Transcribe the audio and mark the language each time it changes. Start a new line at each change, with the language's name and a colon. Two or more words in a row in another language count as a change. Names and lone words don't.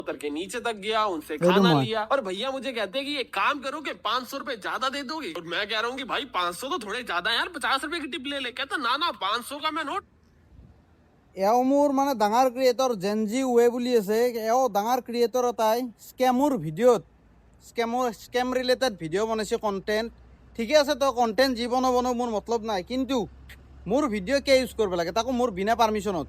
Hindi: उतर के नीचे तक गया, उनसे खाना लिया और भैया मुझे कहते हैं कि एक काम करो कि 500 रुपए ज्यादा दे दोगे। और मैं कह रहा हूँ कि भाई 500 तो थोड़े ज्यादा है यार, 50 रुपए की टिप ले ले। कहता ना ना 500 का मैं नोट।
Assamese: এও মোৰ মানে ডাঙৰ ক্ৰিয়েটৰ জেনজি ৱে বুলি আছে, এও ডাঙৰ ক্ৰিয়েটৰ এটাই স্কেমৰ ভিডিঅ'ত
English: scam related video'
Assamese: বনাইছে কণ্টেণ্ট। ঠিকে আছে, তই কণ্টেণ্ট যি বনাব মোৰ মতলব নাই, কিন্তু মোৰ ভিডিঅ' কিয় ইউজ কৰিব লাগে, তাকো মোৰ বিনা পাৰ্মিশ্যনত।